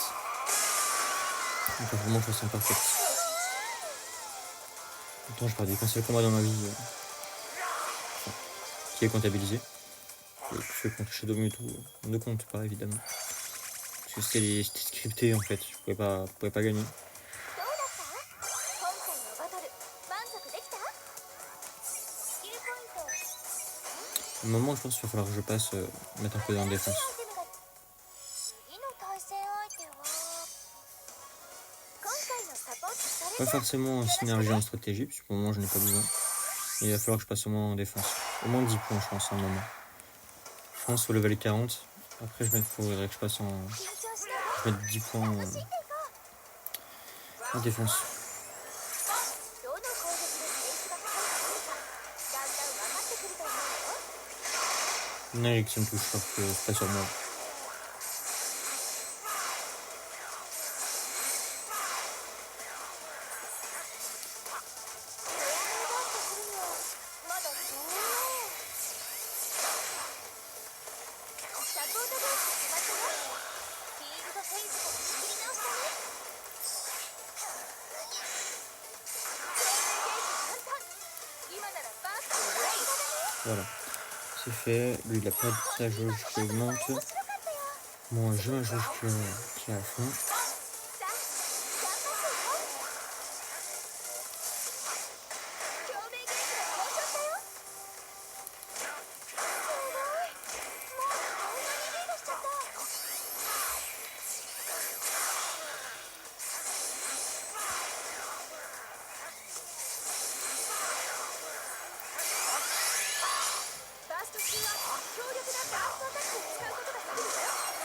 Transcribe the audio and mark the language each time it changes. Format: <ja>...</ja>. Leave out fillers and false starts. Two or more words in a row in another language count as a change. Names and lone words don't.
<fr>Donc vraiment, je me sens parfaite. Pourtant, je perdais qu'un seul combat dans ma vie qui est comptabilisé. Et que je fais contre Shadow Mewtwo ne compte pas évidemment. Parce que c'était scripté en fait, je pouvais pas gagner.</fr> <ja>どうだった今回のバトル満足できたスキルポイント</ja> <fr>À un moment, je pense qu'il va falloir que je passe mettre un peu dans la défense.</fr> <ja>次の対戦相手は今回のサポートされ</ja> <fr>Pas</fr> <ja>た</ja> <fr>forcément en synergie en stratégie, parce que pour le moment, je n'ai pas besoin. Et il va falloir que je passe au moins en défense. Au moins 10 points, je pense, à un moment. Je pense au level 40. Après, il faudrait que je passe en.</fr> <ja>緊張しなが</ja> <fr>Je mette 10 points</fr> <ja>ら走っていこう</ja> <fr>en défense.</fr> <ja>どの攻撃でペースが速くなるかだんだん分かってくると思うよ</ja> <fr>Une élection touche, je crois que c'est pas sur moi.</fr> <ja>まだ遠いねサポートベース決まったよフィールドフェイズから仕切り直したね今ならバーストのレイドだね</ja> <fr>Voilà. C'est fait. Lui, il a pas sa jauge qui augmente.</fr> <ja>面白かったよ</ja> <fr>Moi, j'ai ma jauge qui est à fond.</fr> <ja>さあ頑張っていこう共鳴ゲージが好調だよすごいもうこんなにリードしちゃったバースト中は強力なバーストアタックを使うことができるんだよ</ja>